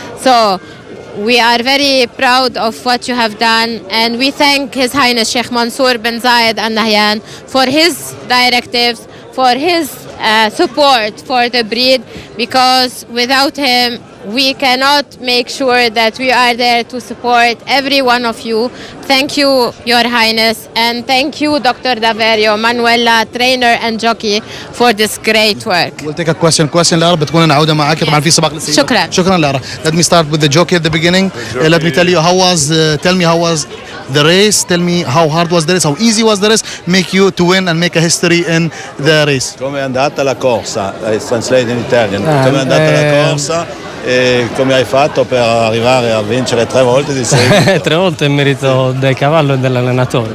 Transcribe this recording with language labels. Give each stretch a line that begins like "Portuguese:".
English: So we are very proud of what you have done, and we thank His Highness Sheikh Mansour bin Zayed Al Nahyan for his directives, for his support for the breed, because without him we cannot make sure that we are there to support every one of you. Thank you, Your Highness, and thank you, Dr. Daverio, Manuela, trainer and jockey, for this great work. We'll take a question
Arabic: لارا، بتكون نعودة معك طبعا في سباق للسيدات. شكرا. شكرا لارا.
English: Let me start with the jockey at the beginning. Let me tell me how was the race. Tell me how hard was the race, how easy was the race, make you to win and make a history in the race.
Italian: Come è andata la corsa?
English: It's translated in Italian.
Italian: Come è andata la corsa e come hai fatto per arrivare a vincere 3 volte di seguito? 3 volte è merito del cavallo e dell'allenatore.